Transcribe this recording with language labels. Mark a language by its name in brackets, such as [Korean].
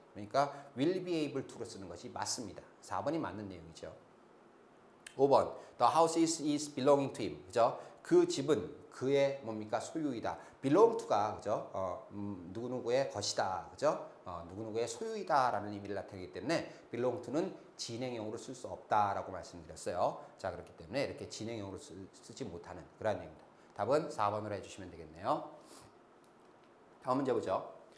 [Korean] 그러니까 will be able to로 쓰는 것이 맞습니다. 4번이 맞는 내용이죠. [English] 5번 the house is belonging to him. [Korean] 그죠? 그 집은 그의 뭡니까? 소유이다. belong to가 그죠? 누구누구의 것이다. 그죠? 누구누구의 소유이다라는 의미를 나타내기 때문에 belong to는 진행형으로 쓸 수 없다라고 말씀드렸어요. 자, 그렇기 때문에 이렇게 진행형으로 쓰지 못하는 그런 내용입니다. 답은 4번으로 해주시면 되겠네요. 다음 문제 보죠.